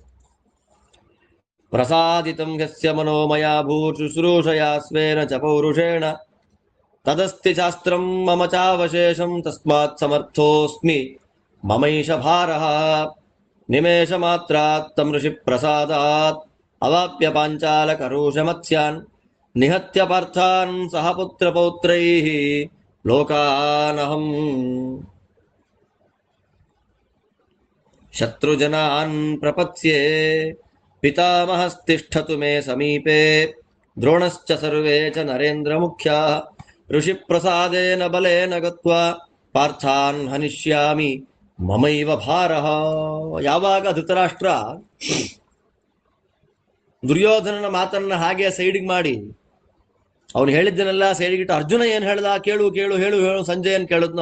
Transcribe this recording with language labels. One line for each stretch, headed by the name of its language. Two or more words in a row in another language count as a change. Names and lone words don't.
Sanskrit: प्रसादितं यस्य मनोमया भूत् शुश्रूषया स्वेन च पौरुषेण तदस्ति शास्त्रं मम चावशेषं तस्मात् समर्थोस्मि ममैष भारः निमेष मात्रात् तं ऋषि प्रसादात् अवाप्य पाञ्चाल करोष मत्स्यान् निहत्य पार्थान् सह पुत्र पौत्रैः लोकानहं शत्रुजनान् प्रपत्स्ये पितामहस्तिष्ठतु मे समीपे द्रोणश्च सर्वे च नरेन्द्र मुख्याः ऋषि प्रसादेन बलेन गत्वा पार्थान् हनिष्यामि ममैव भारः.
Kannada: ಯಾವಾಗ ಧೃತರಾಷ್ಟ್ರ ದುರ್ಯೋಧನನ ಮಾತನ್ನ ಹಾಗೆ ಸೈಡಿಗೆ ಮಾಡಿ ಅವನು ಹೇಳಿದ್ದನ್ನೆಲ್ಲ ಸೈಡಿಗಿಟ್ಟು ಅರ್ಜುನ ಏನ್ ಹೇಳ್ದ ಕೇಳು ಕೇಳು ಹೇಳು ಹೇಳು ಸಂಜಯನ್ ಕೇಳಿದ್ನು.